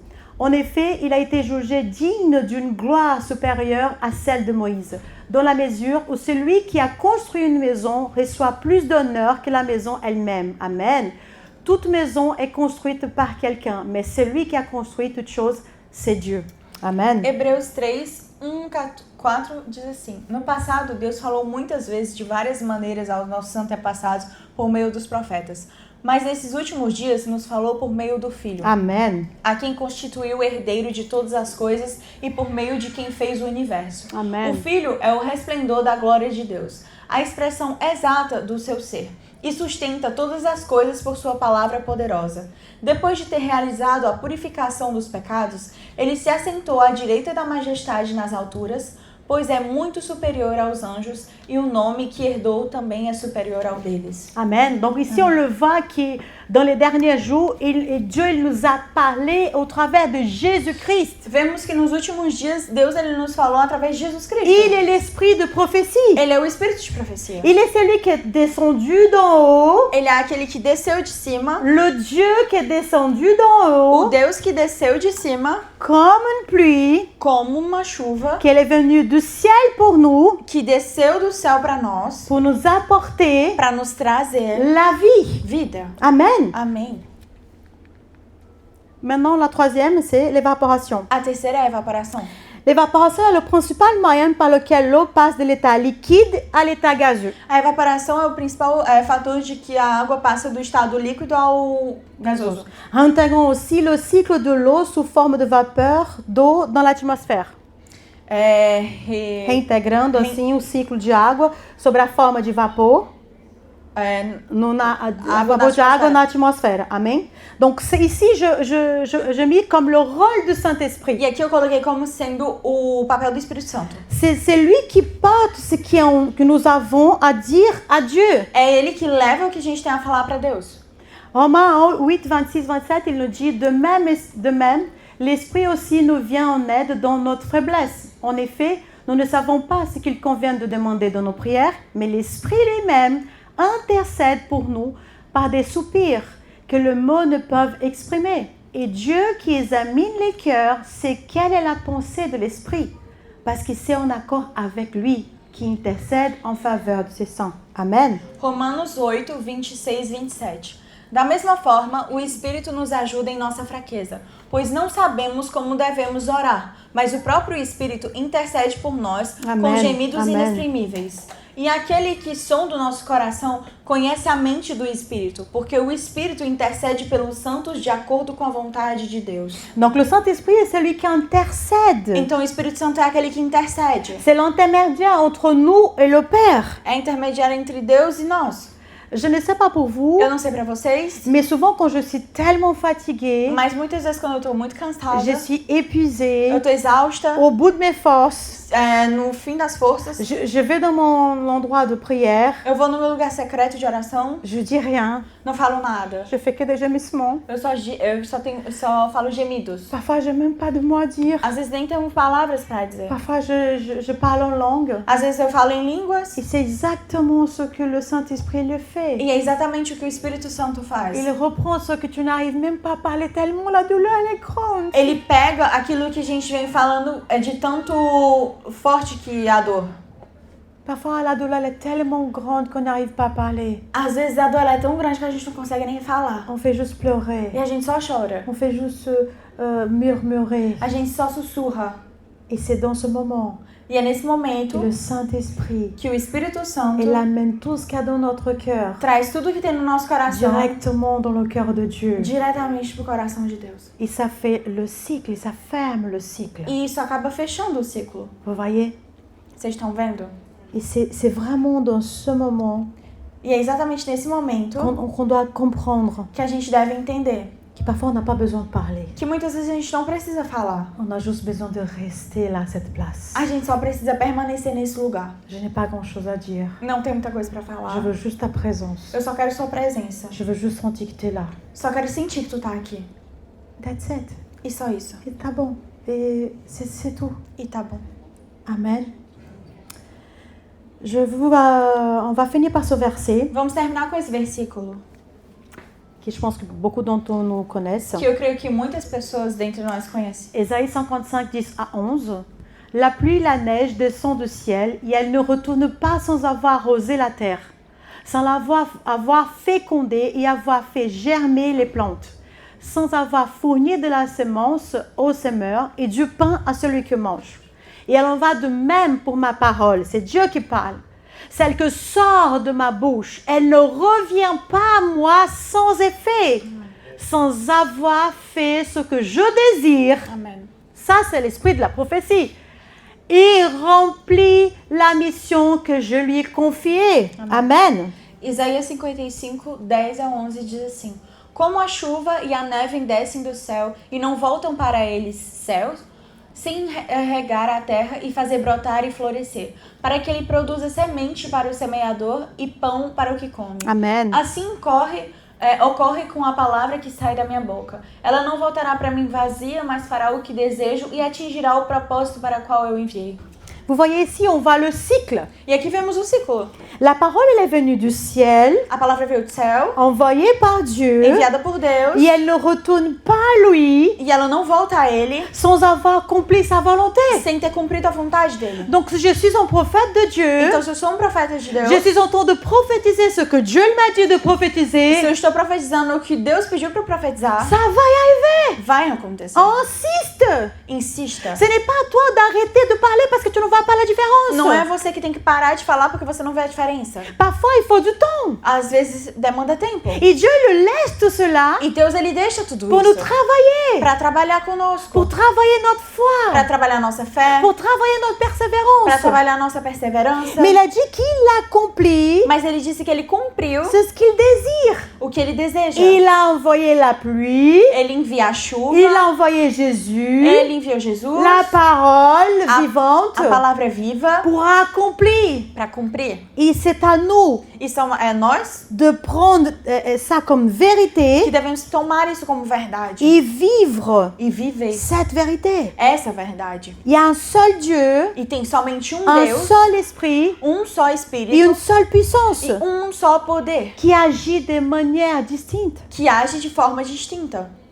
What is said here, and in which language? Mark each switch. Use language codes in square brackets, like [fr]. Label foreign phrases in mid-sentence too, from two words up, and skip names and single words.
[fr] En effet, il a été jugé digne d'une gloire supérieure à celle de Moïse, dans la mesure où celui qui a construit une maison reçoit plus d'honneur que la maison elle-même. Amen. Toute maison est construite par quelqu'un, mais celui qui a construit toute chose, c'est Dieu. Amen. [pt] Hebreus 3, 4 diz assim: No passado, Deus falou muitas vezes de várias maneiras aos nossos antepassados por meio dos profetas. Mas nesses últimos dias nos falou por meio do Filho, Amen. a quem constituiu o herdeiro de todas as coisas e por meio de quem fez o universo. Amen. O Filho é o resplendor da glória de Deus, a expressão exata do seu ser, e sustenta todas as coisas por sua palavra poderosa. Depois de ter realizado a purificação dos pecados, ele se assentou à direita da majestade nas alturas, pois é muito superior aos anjos e o nome que herdou também é superior ao deles. Amen. [fr] Donc ici, on le voit que dans les derniers jours, Dieu il nous a parlé au travers de Jésus-Christ. [pt] Vemos que nos últimos dias, Deus ele nos falou através de Jesus Cristo. [fr] Il est l'esprit de prophétie. [pt] Ele é o Espírito de profecia. [fr] Il est celui qui est descendu d'en haut, [pt] Ele é aquele que desceu de cima, [fr] le Dieu qui est descendu d'en [pt] o [fr] haut, [pt] Deus que desceu de cima [fr] comme une pluie, [pt] como uma chuva, [fr] qui est venu du ciel pour nous, [pt] que desceu do céu para nós, [fr] pour nous apporter [pt] para nos trazer [fr] la vie. [pt] vida. Amen. Amém. [fr] Maintenant, la troisième, c'est l'évaporation. [pt] A terceira é a evaporação. [fr] L'évaporation est le principal moyen par lequel l'eau passe de l'état liquide à l'état gazeux. [pt] A evaporação é o principal fator de que a água passa do estado líquido ao gasoso. [fr] Intégrons aussi le cycle de l'eau sous forme de vapeur d'eau dans l'atmosphère. [pt] Reintegrando assim o ciclo de água sobre a forma de vapor. Vapor de água na atmosfera. Amém? [fr] Donc ici, je mis comme le rôle du Saint-Esprit. [pt] E aqui eu coloquei como sendo o papel do Espírito Santo. [fr] C'est lui qui porte ce que nous avons à dire à Dieu. [pt] É ele que leva o que a gente tem a falar para Deus. [fr] Romains 8, 26, 27, il nous dit de même, l'Esprit aussi nous vient en aide dans notre faiblesse. En effet, nous ne savons pas ce qu'il convient de demander dans nos prières, mais l'Esprit lui-même intercède pour nous par des soupirs que les mots ne peuvent exprimer. Et Dieu qui examine les cœurs sait quelle est la pensée de l'Esprit, parce qu'il est en accord avec lui, qui intercède en faveur de ses saints. Amen. [pt] Romanos 8, 26, 27. Da mesma forma, o Espírito nos ajuda em nossa fraqueza, pois não sabemos como devemos orar, mas o próprio Espírito intercede por nós com gemidos inexprimíveis. E aquele que sonda o nosso coração conhece a mente do Espírito, porque o Espírito intercede pelos santos de acordo com a vontade de Deus. [fr] Donc le Saint-Esprit est celui qui intercède. [pt] Então o Espírito Santo é aquele que intercede. [fr] C'est l'intermédiaire entre nous et le Père. [pt] É intermediário entre Deus e nós. [fr] Je ne sais pas pour vous, [pt] Eu não sei pra vocês, [fr] mais souvent quand je suis tellement fatiguée, [pt] mas muitas vezes quando eu tô muito cansada, [fr] je suis épuisée, [pt] eu tô exausta, [fr] au bout de mes forces, [pt] no fim das forças, [fr] je vais dans mon endroit de prière, [pt] eu vou no meu lugar secreto de oração, [fr] je dis rien, [pt] não falo nada. [fr] je fais que des gemissements. [pt] Eu só falo gemidos. [fr] Parfois, je n'ai même pas de mots à dire. [pt] Às vezes nem tenho palavras pra dizer. [fr] Parfois, je parle en langue. [pt] Às vezes eu falo em línguas. [fr] Et c'est exactement ce que le Saint-Esprit le fait. [pt] E é exatamente o que o Espírito Santo faz. [fr] Il reprend ce que tu n'arrives même pas à parler tellement la douleur elle est grande. [pt] Ele pega aquilo que a gente vem falando de tanto forte que é a dor. [fr] Parfois, la douleur est tellement grande qu'on n'arrive pas à parler. [pt] Às vezes a dor é tão grande que a gente não consegue nem falar. [fr] On fait juste pleurer. [pt] E a gente só chora. [fr] On fait juste murmurer. [pt] A gente só sussurra. [fr] Et c'est dans ce moment [pt] E é nesse momento [fr] que le Saint-Esprit, [pt] que o Espírito Santo [fr] il amène tout ce qu'il y a dans notre cœur [pt] traz tudo que tem no nosso coração [fr] directement dans le cœur de Dieu. [pt] diretamente pro coração de Deus. [fr] Et ça fait le cycle, et ça ferme le cycle. [pt] E isso acaba fechando o ciclo. [fr] Vous voyez? [pt] Vocês estão vendo? [fr] Et c'est vraiment dans ce moment [pt] E é exatamente nesse momento [fr] qu'on doit comprendre [pt] que a gente deve entender [fr] que parfois on n'a pas besoin de parler. [pt] que muitas vezes a gente não precisa falar. [fr] On a juste besoin de rester là, à cette place. [pt] A gente só precisa permanecer nesse lugar. [fr] Je n'ai pas grand-chose à dire. [pt] Não tem muita coisa pra [fr] Je [pt] falar. [fr] veux juste ta présence. [pt] Eu só quero sua presença. [fr] Je veux juste sentir que tu es là. [pt] Só quero sentir que tu tá aqui. [en] That's it. [pt] E só isso. [fr] Et [pt] tá bon. [fr] Et c'est tout. [pt] E tá bom. Amen. [fr] On va finir par ce verset [pt] Vamos terminar com esse versículo [fr] que je pense que beaucoup d'entre nous connaissent. [pt] que eu creio que muitas pessoas dentre nós conhecem. [fr] Ésaïe 55, 10 à 11. La pluie et la neige descendent du ciel et elles ne retournent pas sans avoir arrosé la terre, sans avoir fécondé et avoir fait germer les plantes, sans avoir fourni de la semence au semeur et du pain à celui qui mange. Et elle en va de même pour ma parole. C'est Dieu qui parle. celle que sort de ma bouche, elle ne revient pas à moi sans effet, sans avoir fait ce que je désire. Amen. Ça, c'est l'esprit de la prophétie. Il remplit la mission que je lui ai confiée. Amen. [pt] Isaías 55, 10 a 11 diz assim: Como a chuva e a neve descem do céu e não voltam para eles céus, sem regar a terra e fazer brotar e florescer, para que ele produza semente para o semeador e pão para o que come. Amen. Assim ocorre com a palavra que sai da minha boca. Ela não voltará para mim vazia, mas fará o que desejo e atingirá o propósito para o qual eu enviei. [fr] Vous voyez ici, on voit le cycle. [pt] E aqui vemos o ciclo. [fr] La parole, elle est venue du ciel, [pt] A palavra veio do céu, [fr] envoyée par Dieu, [pt] enviada por Deus, [fr] et elle ne retourne pas à lui [pt] e ela não volta a ele [fr] sans avoir accompli sa volonté. [pt] sem ter cumprido a vontade dele. [fr] Donc, je suis un prophète de Dieu. [pt] Então, se eu sou um profeta de Deus, [fr] Je suis en train de prophétiser ce que Dieu m'a dit de [pt] se [fr] prophétiser. [pt] eu estou profetizando o que Deus pediu para eu profetizar, [fr] Ça va y arriver. [pt] vai acontecer. [fr] Insiste. [pt] Insista. [fr] Ce n'est pas à toi d'arrêter de parler parce que tu ne vois pas la différence. [pt] Não é você que tem que parar de falar porque você não vê a diferença. [fr] Parfois, il faut du temps. [pt] Às vezes demanda tempo. [fr] Et Dieu le laisse tout cela [pt] E Deus ele deixa tudo [fr] pour nous [pt] isso [fr] travailler, [pt] para trabalhar conosco, [fr] pour travailler notre foi, [pt] para trabalhar nossa fé, [fr] pour travailler notre [pt] para [fr] persévérance. [pt] trabalhar nossa perseverança. [fr] Mais il a dit qu'il accomplit [pt] Mas ele disse que ele cumpriu [fr] ce qu'il désire. [pt] o que ele deseja. [fr] Il a envoyé la pluie, [pt] Ele envia a chuva, [fr] il a envoyé Jésus, [pt] ele enviou Jesus, [fr] la parole [pt] a [fr] vivante [pt] palavra viva [fr] pour accomplir. [pt] para cumprir. [fr] Et c'est à nous [pt] E são nós [fr] de prendre ça comme [pt] que [fr] vérité [pt] devemos tomar isso como verdade [fr] et vivre [pt] e viver [fr] cette vérité. [pt] essa verdade. [fr] Il y a un seul Dieu, [pt] E tem somente um [fr] un [pt] Deus, [fr] seul esprit [pt] só [fr] et [pt] Espírito [fr] une seule puissance [pt] e só poder [fr] qui agit de manière distincte. [pt] que age de forma distinta.